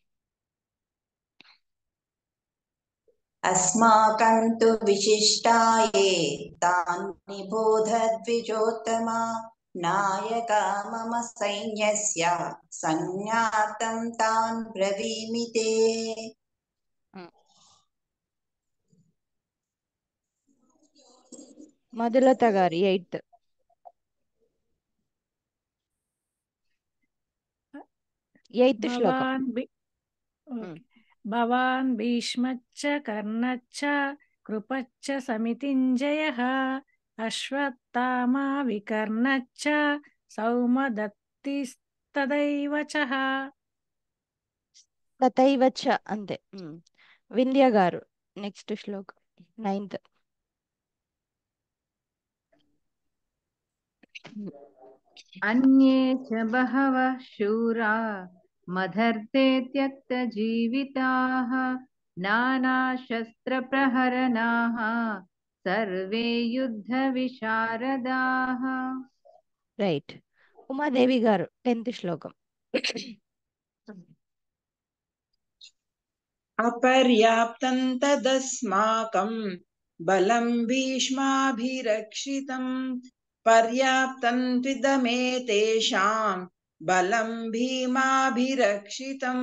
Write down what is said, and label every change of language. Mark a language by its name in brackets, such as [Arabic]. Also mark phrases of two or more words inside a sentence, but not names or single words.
[Sanskrit] अस्माकं तु विशिष्टाये तान् निबोध द्विजोत्तमा नायका मम सैन्यस्य संज्ञार्थं तान् ब्रवीमि ते [Telugu] మధులత గారు 8th శ్లోకం [Sanskrit] भवान् भीष्मच्च कर्णच्च कृपच्च समितिञ्जयः अश्वत्थामा विकर्णच्च सौमदत्तिस्तदैव चः తథైవ చ [Telugu] అంతే వింధ్య గారు నెక్స్ట్ శ్లోకం 9th [Sanskrit] अन्ये च बहवः शूरा मदर्थे त्यक्तजीविताः नानाशस्त्रप्रहरणाः सर्वे युद्धविशारदाः [Telugu] రైట్ ఉమాదేవి గారు 10th శ్లోకం [Sanskrit] अपर्याप्तं तदस्माकं बलं भीष्माभिरक्षितं पर्याप्तं त्विदमेतेषां बलं भीमाभिरक्षितम्